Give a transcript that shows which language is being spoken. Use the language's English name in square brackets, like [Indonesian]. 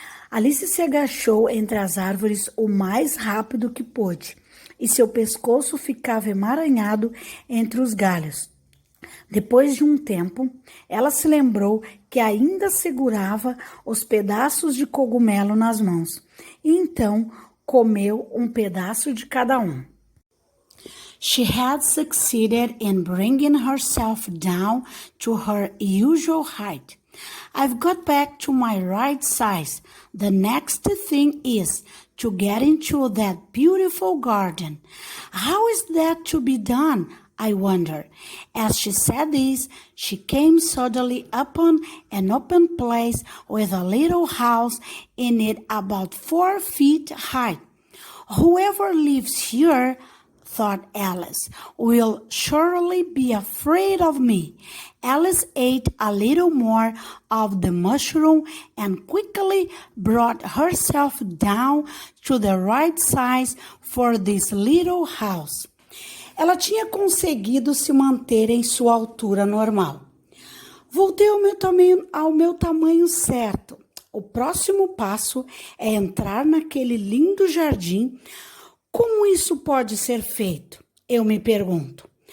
[Portuguese] Alice se agachou entre as árvores o mais rápido que pôde, e seu pescoço ficava emaranhado entre os galhos. Depois de um tempo, ela se lembrou que ainda segurava os pedaços de cogumelo nas mãos, e então comeu um pedaço de cada um. [English] She had succeeded in bringing herself down to her usual height. I've got back to my right size. The next thing is to get into that beautiful garden. How is that to be done? I wonder. As she said this, she came suddenly upon an open place with a little house in it about 4 feet high. Whoever lives here, thought Alice, will surely be afraid of me. Alice ate a little more of the mushroom and quickly brought herself down to the right size for this little house. [Portuguese] Ela tinha conseguido se manter em sua altura normal. Voltei ao meu tamanho certo. O próximo passo é entrar naquele lindo jardim. Como isso pode ser feito? Eu me pergunto.